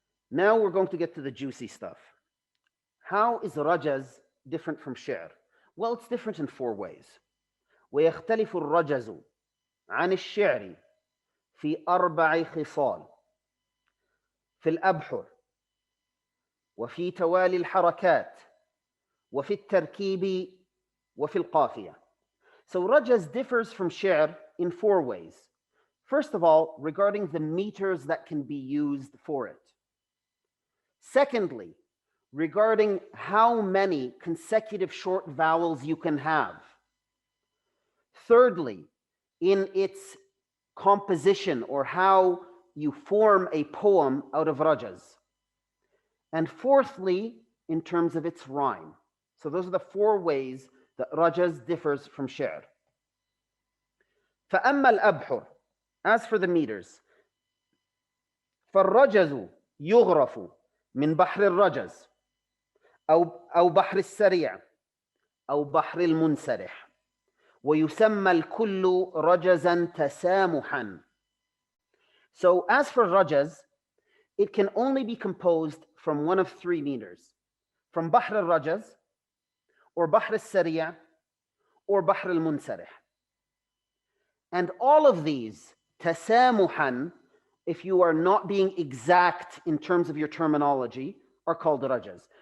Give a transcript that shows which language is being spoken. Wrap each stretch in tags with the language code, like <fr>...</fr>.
<en>Now we're going to get to the juicy stuff. How is rajaz different from Sher? Well, it's different in 4 ways.</en> <ar>ويختلف الرجز عن الشعر في 4 خصال. في الأبحر وفي توالي الحركات وفي التركيب وفي القافية.</ar> <en>So rajaz differs from Sher in 4 ways. First of all, regarding the meters that can be used for it. Secondly, regarding how many consecutive short vowels you can have. Thirdly, in its composition or how you form a poem out of rajaz. And fourthly, in terms of its rhyme. So those are the 4 ways that rajaz differs from Sher.</en> <ar>فأما الأبحر,</ar> <en>as for the meters,</en> <ar>فالرجز يغرف من بحر الرجز أو بحر السريع أو بحر المنسرح ويسمى الكل رجزا تسامحا.</ar> <en>So as for rajaz, it can only be composed from one of 3 meters, from بحر الرجز or بحر السريع or بحر المنسرح. And all of these, tasamuhan, if you are not being exact in terms of your terminology, are called rajaz.</en>